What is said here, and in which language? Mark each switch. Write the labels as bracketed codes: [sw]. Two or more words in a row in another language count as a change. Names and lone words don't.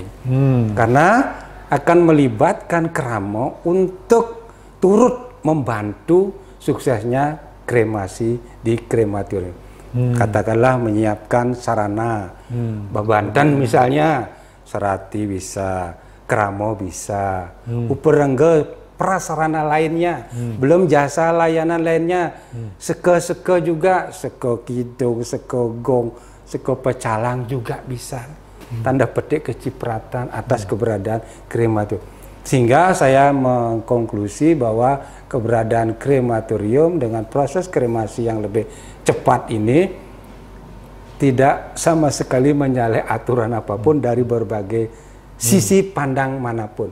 [id] Karena akan melibatkan Keramo untuk turut membantu suksesnya kremasi di krematorium. Katakanlah menyiapkan sarana, Babanten misalnya, Serati bisa, Keramo bisa, Uperengge prasarana lainnya, belum jasa layanan lainnya, seke juga, seke kidung, seke gong, seke pecalang juga bisa. Tanda petik kecipratan atas keberadaan krematorium. Sehingga saya mengkonklusi bahwa keberadaan krematorium dengan proses kremasi yang lebih cepat ini tidak sama sekali menyalahi aturan apapun dari berbagai sisi pandang manapun.